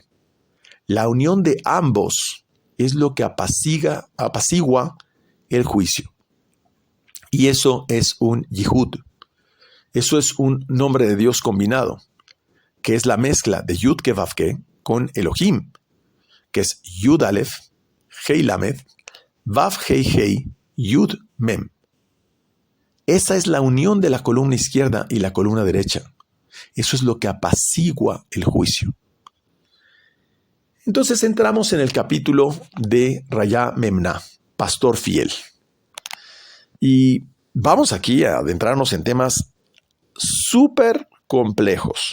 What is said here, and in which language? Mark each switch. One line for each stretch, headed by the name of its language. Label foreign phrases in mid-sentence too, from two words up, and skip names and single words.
Spanish: La unión de ambos es lo que apacigua el juicio. Y eso es un Yihud. Eso es un nombre de Dios combinado, que es la mezcla de Yud-Ke-Vav-Ke con Elohim, que es Yud-Alef, Hei-Lamed, Vav-Hei-Hei, Yud-Mem. Esa es la unión de la columna izquierda y la columna derecha. Eso es lo que apacigua el juicio. Entonces entramos en el capítulo de Raya Memná, pastor fiel. Y vamos aquí a adentrarnos en temas súper complejos.